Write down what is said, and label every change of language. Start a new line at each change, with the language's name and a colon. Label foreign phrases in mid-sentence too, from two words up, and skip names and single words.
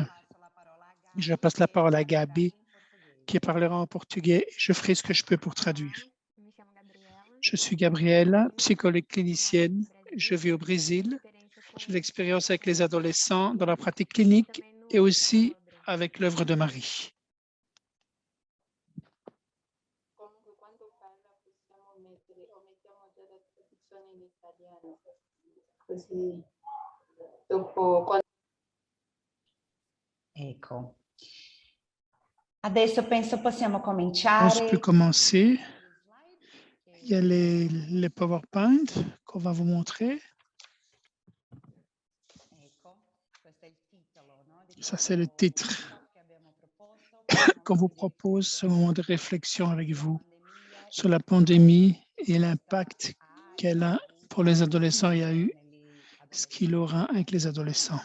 French: Je passe la parole à Gabi, qui parlera en portugais, et je ferai ce que je peux pour traduire. Je suis Gabriela, psychologue clinicienne. Je vis au Brésil. J'ai de l'expérience avec les adolescents dans la pratique clinique et aussi avec l'œuvre de Marie.
Italian: Ecco. Adesso penso possiamo
French: On
Italian: cominciare.
French: peut commencer. Il y a les PowerPoint qu'on va vous montrer. Ça, c'est le titre qu'on vous propose, ce moment de réflexion avec vous sur la pandémie et l'impact qu'elle a pour les adolescents et a eu ce qu'il aura avec les adolescents.